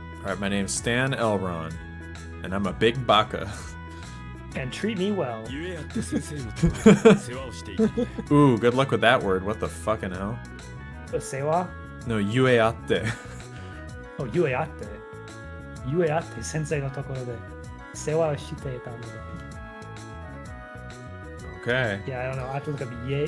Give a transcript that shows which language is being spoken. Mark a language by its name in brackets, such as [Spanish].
[English] Alright, my name's Stan Elron, and I'm a big baka. And treat me well. [Japanese] ゆえあって先生のところで世話をしていた [English] Ooh, good luck with that word. What the fucking hell? Sewa? No, yueatte. [Japanese] Oh, yueatte. Yueatte sensei no tokoro de sewa o shite ita no de. [English] Okay. Yeah, I don't know. I have to look up ye.